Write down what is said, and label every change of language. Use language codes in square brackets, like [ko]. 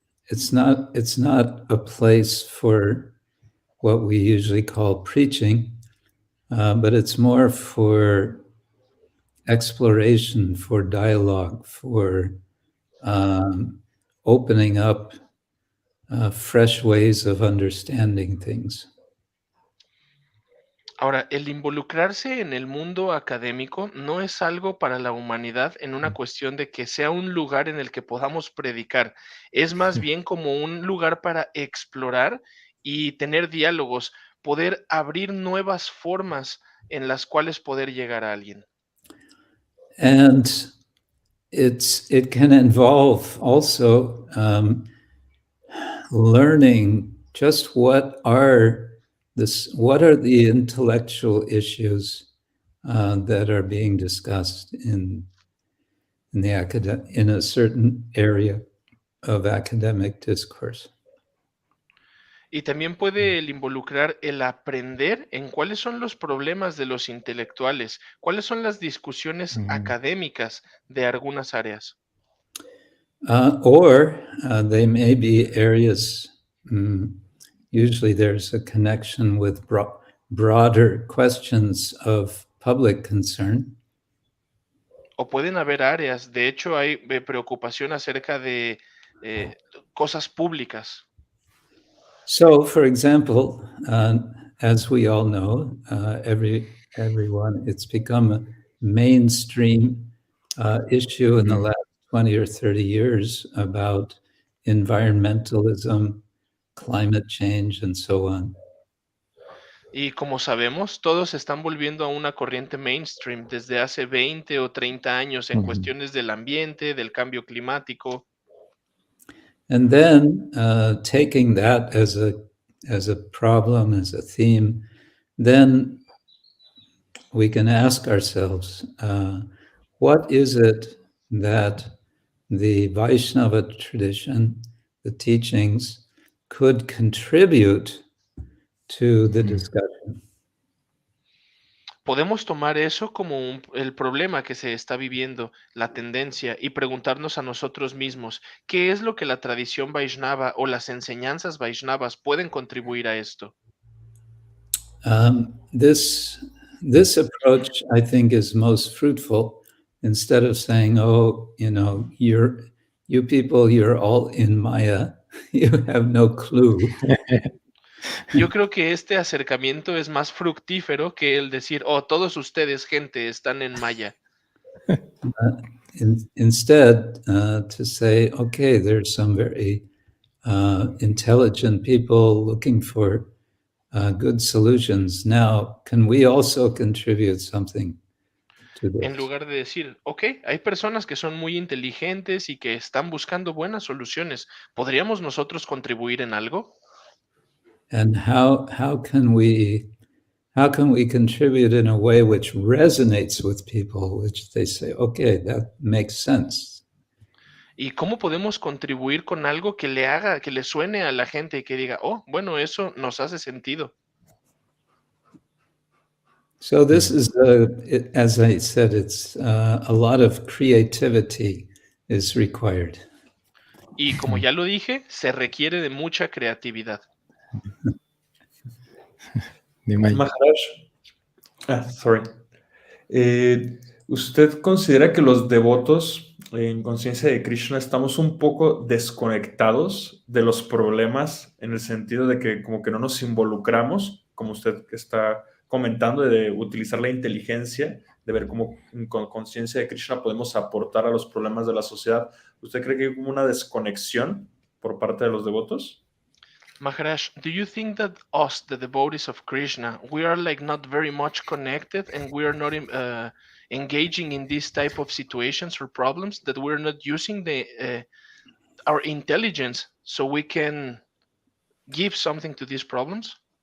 [en] it's not a place for what we usually call preaching, but it's more for exploration, for dialogue, for opening up fresh ways of understanding things. [es] Ahora, el involucrarse en el mundo académico no es algo para la humanidad en una cuestión de que sea un lugar en el que podamos predicar. Es más bien como un lugar para explorar y tener diálogos, poder abrir nuevas formas en las cuales poder llegar a alguien. [en] And it can involve also learning just what are the intellectual issues that are being discussed in a certain area of academic discourse. [es] Y también puede el involucrar el aprender en cuáles son los problemas de los intelectuales, cuáles son las discusiones académicas de algunas áreas. [en] Or they may be areas, usually there's a connection with broader questions of public concern. [es] O pueden haber áreas, de hecho hay preocupación acerca de cosas públicas. [en] So, for example, as we all know, everyone, it's become a mainstream issue in the last 20 or 30 years about environmentalism, climate change, and so on. [es] Y como sabemos, todos se están volviendo a una corriente mainstream desde hace 20 o 30 años en cuestiones del ambiente, del cambio climático. [en] And then taking that as a problem, as a theme, then we can ask ourselves, what is it that the Vaishnava tradition, the teachings, could contribute to the discussion? [es] Podemos tomar eso como el problema que se está viviendo, la tendencia, y preguntarnos a nosotros mismos, ¿qué es lo que la tradición Vaishnava o las enseñanzas Vaishnavas pueden contribuir a esto? [en] This approach, I think, is most fruitful. Instead of saying, "Oh, you people, you're all in Maya, you have no clue." [es] Yo creo que este acercamiento es más fructífero que el decir, oh, todos ustedes, gente, están en Maya. [en] Instead, to say, okay, there's some very intelligent people looking for good solutions. Now, can we also contribute something to this? [es] En lugar de decir, ok, hay personas que son muy inteligentes y que están buscando buenas soluciones. ¿Podríamos nosotros contribuir en algo? [en] And how can we contribute in a way which resonates with people, which they say, okay, that makes sense. [es] ¿Y cómo podemos contribuir con algo que le suene a la gente y que diga, oh, bueno, eso nos hace sentido? [en] So this is, as I said, it's a lot of creativity is required. [es] Y como ya lo dije, se requiere de mucha creatividad. [en] Maharaj, sorry. [es] ¿Usted considera que los devotos en conciencia de Krishna estamos un poco desconectados de los problemas en el sentido de que como que no nos involucramos, como usted está comentando, de utilizar la inteligencia, de ver cómo con conciencia de Krishna podemos aportar a los problemas de la sociedad? ¿Usted cree que hay como una desconexión por parte de los devotos? [en] Maharaj, do you think that us, the devotees of Krishna, we are like not very much connected and we are not engaging in this type of situations or problems, that we're not using our intelligence so we can give something to these problems?